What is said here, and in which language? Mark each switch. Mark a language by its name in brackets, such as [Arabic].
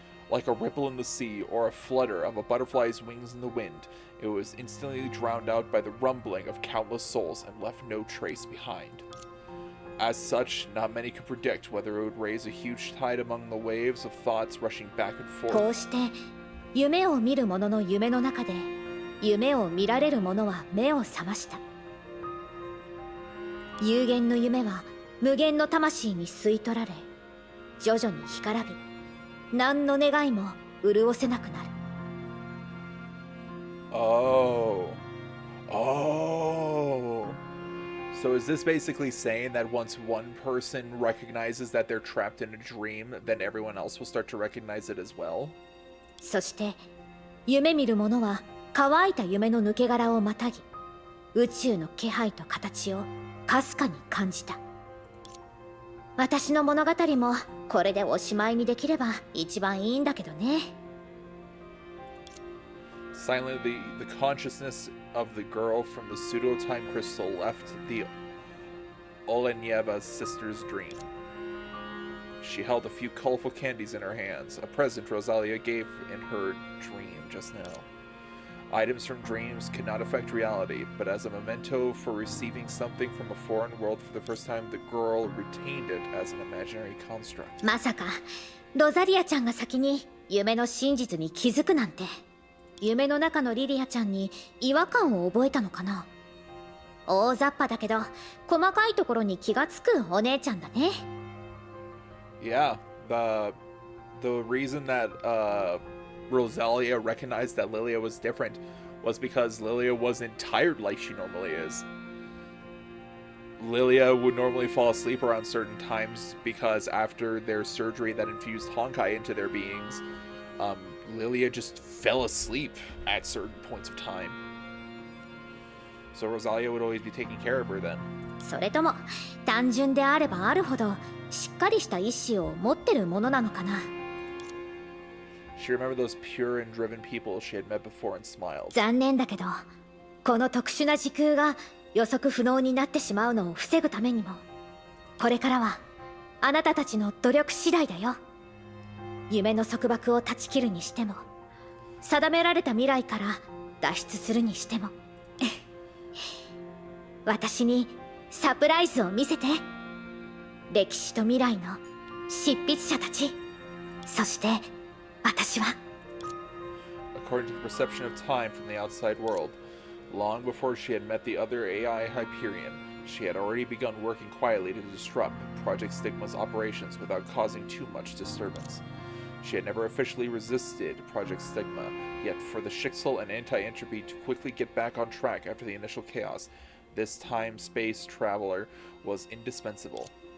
[English] Like a ripple in the sea, or a flutter of a butterfly's wings in the wind, it was instantly drowned out by the rumbling of countless souls and left no trace behind. As such, not many could predict whether it would raise a huge tide among the waves of thoughts rushing back and [Japanese] こ [English] forth. [Japanese] うして夢を見る者の夢の中で夢を見られる者は目を覚ました。有限の夢は無限の魂に吸い取られ、徐々に干からび、何の願いも潤せなくなる。 [English] Oh. Oh. So is this basically saying that once one person recognizes that they're trapped in a dream, then everyone else will start to recognize it as well? [Japanese] そして夢見る者は乾いた夢の抜け殻をまたぎ、宇宙の気配と形をかすかに感じた。私の物語もこれでおしまいにできれば一番いいんだけどね。 [English] Silently, the consciousness of the girl from the pseudo-time crystal left the Olenyeva sister's dream. She held a few colorful candies in her hands, a present Rosalia gave in her dream just now. Items from dreams could not affect reality, but as a memento for receiving something from a foreign world for the first time, the girl retained it as an imaginary construct. [Japanese] まさかロザリアちゃんが先に夢の真実に気づくなんて。夢の中のリリアちゃんに違和感を覚えたのかな。大雑把だけど細かいところに気がつくお姉ちゃんだね。 [English] Yeah, the reason that Rosalia recognized that Lilia was different was because Lilia wasn't tired like she normally is. Lilia would normally fall asleep around certain times because after their surgery that infused Honkai into their beings, Lilia just fell asleep at certain points of time. So Rosalia would always be taking care of her then. [Japanese] それとも単純であればあるほどしっかりした意志を持ってるものなのかな。 [English] She remembered those pure and driven people she had met before and smiled. [Japanese] 残念だけどこの特殊な時空が予測不能になってしまうのを防ぐためにも、これからはあなたたちの努力次第だよ。夢の束縛を断ち切るにしても、定められた未来から脱出するにしても私にサプライズを見せて。歴史と未来の執筆者たち、そして私は。 [English] According to the perception of time from the outside world, long before she had met the other AI Hyperion, she had already begun working quietly to disrupt Project Stigma's operations without causing too much disturbance. She had never officially resisted Project Stigma, yet for the Schicksal and Anti-Entropy to quickly get back on track after the initial chaos, this time-space traveler was indispensable.